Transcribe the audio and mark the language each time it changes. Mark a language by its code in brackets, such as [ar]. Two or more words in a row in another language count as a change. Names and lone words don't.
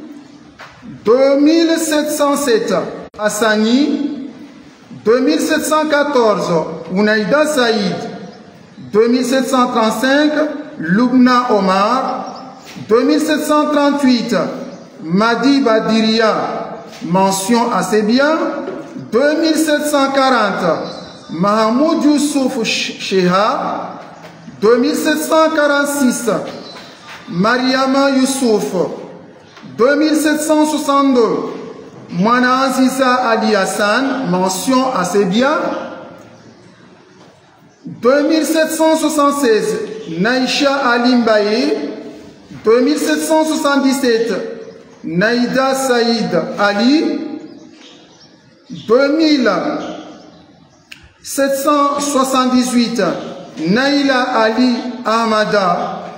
[fr] 2707, Hassani. 2714, Ounaïda Saïd. 2735, Lubna Omar. 2738, Madi Badiria, mention assez bien. 2740, Mahamoud Youssouf Sheha. 2746, Mariama Youssouf. 2762, Mwana Aziza Ali Hassan, mention assez bien. 2776, Naïcha Ali Mbaye. 2777, Naïda Saïd Ali. 2778, Naïla Ali Ahmada.